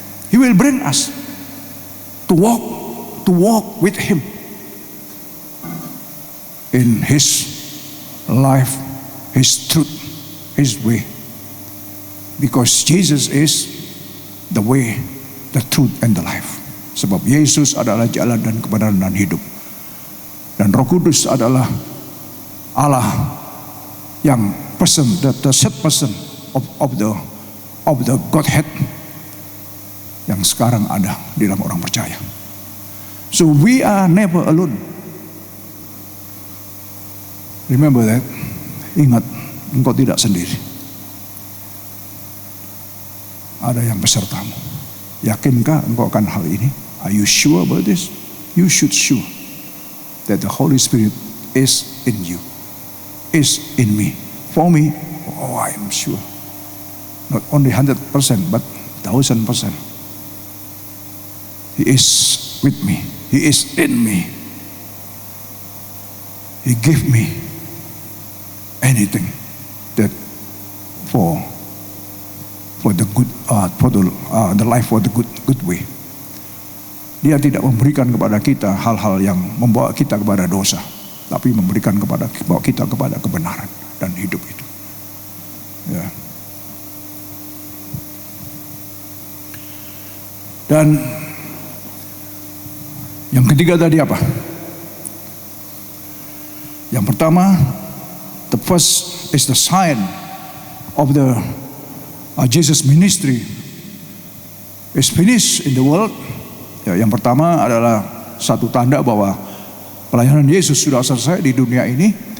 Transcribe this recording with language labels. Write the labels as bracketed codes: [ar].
[en] He will bring us to walk with Him in His life, His truth, His way. Because Jesus is the way, the truth, and the life. [id] Sebab Yesus adalah jalan dan kebenaran dan hidup. Dan Roh Kudus adalah Allah yang person, [en] the third person of the Godhead [id] yang sekarang ada di dalam orang percaya. [en] So we are never alone. Remember that. [id] Ingat, engkau tidak sendiri. Ada yang besertamu. Yakinkah engkau akan hal ini? [en] Are you sure about this? You should sure that the Holy Spirit is in you, is in me. For me, I am sure. Not only 100%, but 1000%. He is with me. He is in me. He gave me anything that for the good, for the life, for the good way. [id] Dia tidak memberikan kepada kita hal-hal yang membawa kita kepada dosa, tapi memberikan bawa kita kepada kebenaran dan hidup itu. Ya. Dan yang ketiga tadi apa? Yang pertama, [en] the first is the sign of the Jesus ministry is finished in the world. [id] Ya, yang pertama adalah satu tanda bahwa pelayanan Yesus sudah selesai di dunia ini.